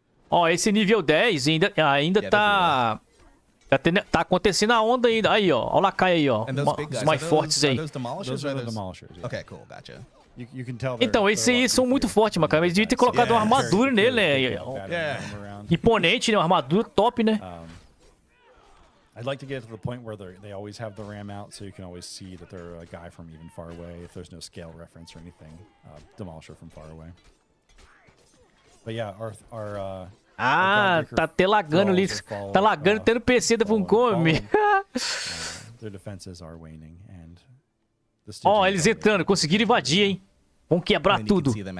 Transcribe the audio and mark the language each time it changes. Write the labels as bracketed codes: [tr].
[pt] Ó, esse nível 10 ainda tá acontecendo a onda ainda. Aí, ó. Olha o Lakai aí, ó. Os mais fortes aí. [en] Okay, cool, gotcha. [pt] Então, esses aí são muito fortes, mas cara, eles deviam ter colocado uma armadura nele, né? Imponente, né? Uma armadura top, né? [en] I'd like to get to the point where they always have the ram out, so you can always see that they're a guy from even far away. If there's no scale reference or anything, Demolisher from far away. But yeah, our [pt] tá até lagando ali. Tá lagando até no PC da Funcom. [en] Their defenses are waning and [pt] ó, eles entrando, conseguiram invadir, hein? Vão quebrar tudo.